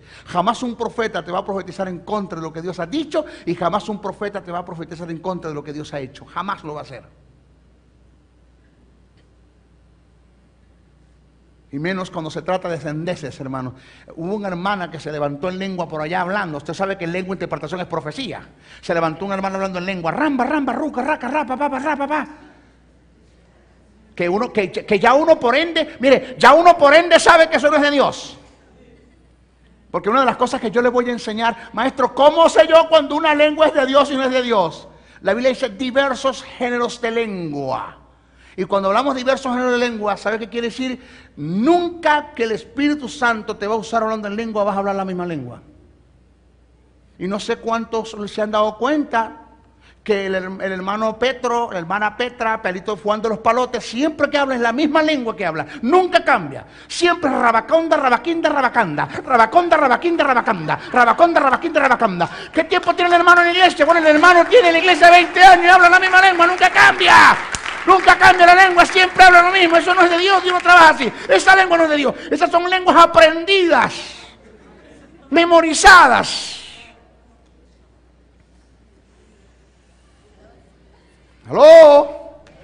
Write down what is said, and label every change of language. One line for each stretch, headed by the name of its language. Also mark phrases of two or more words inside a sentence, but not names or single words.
Spanish: Jamás un profeta te va a profetizar en contra de lo que Dios ha dicho, y jamás un profeta te va a profetizar en contra de lo que Dios ha hecho. Jamás lo va a hacer. Y menos cuando se trata de sandeces, hermanos. Hubo una hermana que se levantó en lengua por allá hablando. Usted sabe que en lengua interpretación es profecía. Se levantó una hermana hablando en lengua. Ramba, ramba, ruca, raca, rapa, papa, rapa, pa. Que ya uno por ende, mire, ya uno por ende sabe que eso no es de Dios. Porque una de las cosas que yo le voy a enseñar, maestro, ¿cómo sé yo cuando una lengua es de Dios y no es de Dios? La Biblia dice diversos géneros de lengua. Y cuando hablamos de diversos géneros de lengua, ¿sabe qué quiere decir? Nunca que el Espíritu Santo te va a usar hablando en lengua, vas a hablar la misma lengua. Y no sé cuántos se han dado cuenta que el hermano Petro, la hermana Petra, Pelito Juan de los Palotes, siempre que habla es la misma lengua que habla, nunca cambia. Siempre rabaconda, rabaquinda, rabacanda, rabaconda, rabaquinda, rabacanda, rabaconda, rabaquinda, rabacanda. ¿Qué tiempo tiene el hermano en la iglesia? Bueno, el hermano tiene en la iglesia 20 años y habla la misma lengua, nunca cambia. Nunca cambia la lengua, siempre habla lo mismo. Eso no es de Dios, Dios no trabaja así. Esa lengua no es de Dios, esas son lenguas aprendidas, memorizadas. ¿Aló?